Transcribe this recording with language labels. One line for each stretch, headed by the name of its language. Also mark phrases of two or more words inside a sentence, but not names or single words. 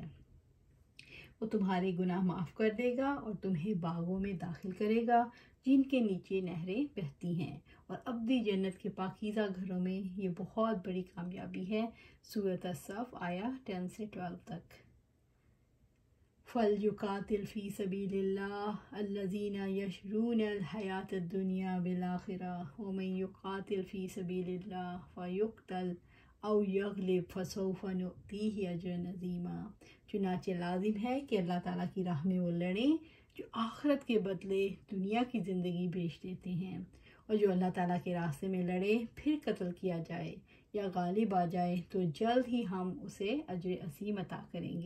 Hindi: वो तुम्हारे गुनाह माफ़ कर देगा और तुम्हें बागों में दाखिल करेगा जिनके नीचे नहरें बहती हैं, और अब्दी जन्नत के पाकीज़ा घरों में ये बहुत बड़ी कामयाबी है। सूरत अस-सफ़ आया 10 से 12 तक।
Arabic: فليقاتل في سبيل الله الذين يشرون الحياة الدنيا بالآخرة ومن يقاتل في سبيل الله فيقتل أو يغلب فسوف نؤتيه أجرا عظيما.
Hindi: चुनाचे लाजिम है कि अल्लाह ताला की राह में वो लड़ें जो आखिरत के बदले दुनिया की ज़िंदगी बेच देते हैं, और जो अल्लाह ताला के रास्ते में लड़े फिर कत्ल किया जाए या गालिब आ जाए तो जल्द ही हम उसे अजर असीम अता करेंगे।